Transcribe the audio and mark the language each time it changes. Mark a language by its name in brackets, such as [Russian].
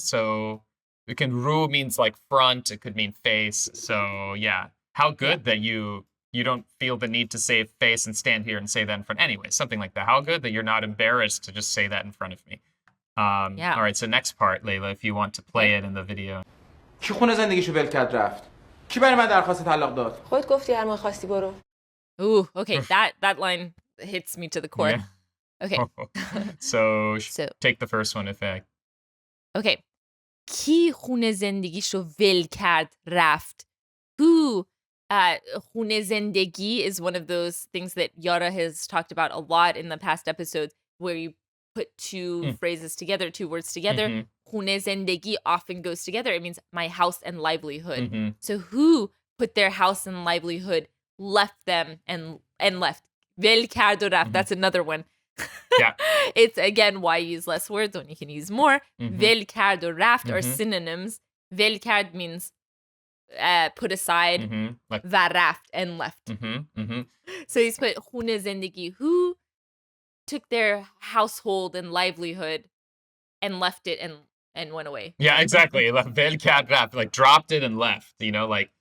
[English] So we can ru means like front. It could mean face. So yeah, how good Yeah. that you don't feel the need to save face and stand here and say that in front. Anyway, something like that. How good that you're not embarrassed to just say that in front of me. Yeah. All right. So next part, Layla, if you want to play Okay. it in the video. [Persian] کی خونه زندگیشو ول کرد رفت؟ کی برای من درخواست طلاق داد؟ خودت گفتی هر موقع خواستی برو. [English] Ooh, okay. That line hits me to the core. Yeah. Okay. So So take the first one, effect. okay. [Persian] کی خونه زندگیشو ول کرد رفت. [English] Who خونه زندگی is one of those things that Yara has talked about a lot in the past episodes where you put two phrases together, two words together. خونه زندگی often goes together. It means my house and livelihood. So who put their house and livelihood, left them and left. [Persian] ول کرد و رفت. [English] That's another one. Yeah. It's again why use less words when you can use more. [Persian] ول کرد و رفت [English] are synonyms. ول کرد means put aside. Like, [Persian] و رفت [English] and left. So he's put خونه زندگی. Who took their household and livelihood and left it and went away. yeah, exactly. Vel kat rap, like dropped it and left, like